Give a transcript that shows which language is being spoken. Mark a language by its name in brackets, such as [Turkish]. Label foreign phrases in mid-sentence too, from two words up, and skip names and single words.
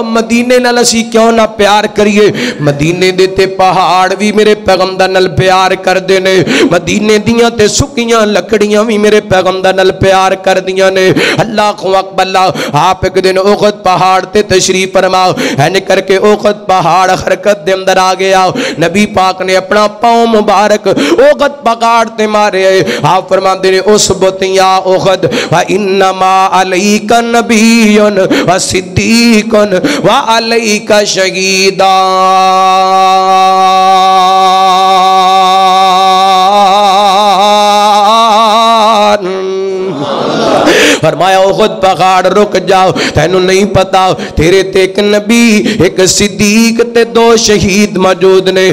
[Punjabi] مدینے نال اسیں کیوں نہ پیار کریے؟ مدینے دے تے پہاڑ وی میرے پیغمبر نال پیار کردے نے، مدینے دیاں تے سکیاں لکڑیاں وی میرے پیغمبر نال پیار کردیاں نے. [Arabic] الله أكبر. [Punjabi] آپ اک دن احد پہاڑ تے تشریف فرماؤ، این کرکے احد پہاڑ حرکت دے اندر آ گیا. نبی پاک نے اپنا پاؤں مبارک احد پہاڑ تے مارے. آپ فرماندے نے [Arabic] اثبت أحد وإنما عليك نبي وصديق وعليك شهيدا. [Punjabi] فرمایا احد پہاڑ رک جاؤ، تینوں نہیں پتا تیرے تے اک نبی اک صدیق تے دو شہید موجود نے.